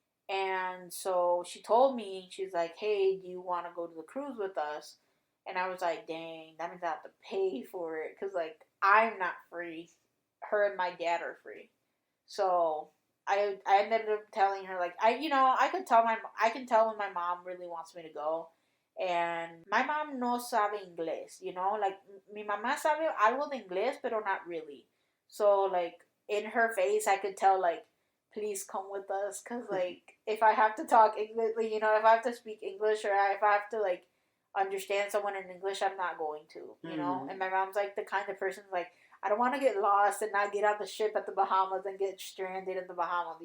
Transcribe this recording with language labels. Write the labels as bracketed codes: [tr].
[en] And so she told me, she's like, hey, do you want to go to the cruise with us? And I was like, dang, that means I have to pay for it. Because, I'm not free. Her and my dad are free. So I ended up telling her, I can tell when my mom really wants me to go. And my mom [es] no sabe inglés, mi mamá sabe algo de inglés, pero [en] not really. So, in her face, I could tell, please come with us, because, if I have to talk English, if I have to speak English, or if I have to, understand someone in English, I'm not going to, And my mom's, the kind of person, I don't want to get lost and not get on the ship at the Bahamas and get stranded in the Bahamas,